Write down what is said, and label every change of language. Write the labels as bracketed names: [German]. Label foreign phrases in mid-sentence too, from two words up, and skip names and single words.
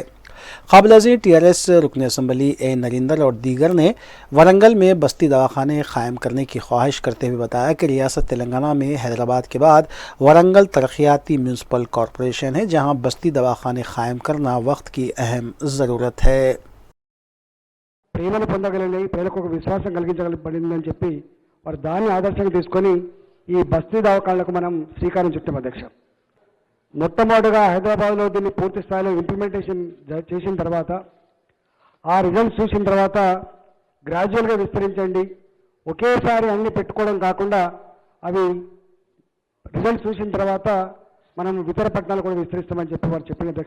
[Urdu] قبل ازیں ٹی آر ایس رکن اسمبلی اے نریندر اور دیگر نے ورنگل میں بستی دواخانے قائم کرنے کی خواہش کرتے ہوئے بتایا کہ ریاست تلنگانہ میں حیدرآباد کے بعد ورنگل ترقیاتی میونسپل کارپوریشن ہے، جہاں بستی دواخانے قائم کرنا وقت کی اہم ضرورت ہے۔ [Telugu] ప్రేమను పొందగలని, ప్రజలకు ఒక విశ్వాసం కలిగించగలబడిందని చెప్పి వారు దాన్ని ఆదర్శంగా తీసుకొని ఈ బస్తీ దవాఖానాలకు మనం శ్రీకారం చుట్టాం అధ్యక్ష। మొట్టమొదటిగా హైదరాబాద్లో దీన్ని పూర్తి స్థాయిలో ఇంప్లిమెంటేషన్ చేసిన తర్వాత, ఆ రిజల్ట్స్ చూసిన తర్వాత గ్రాడ్యువల్గా విస్తరించండి, ఒకేసారి అన్ని పెట్టుకోవడం కాకుండా అవి రిజల్ట్స్ చూసిన తర్వాత మనం ఇతర పట్టణాలు కూడా విస్తరిస్తామని చెప్పి వారు చెప్పిన అధ్యక్ష।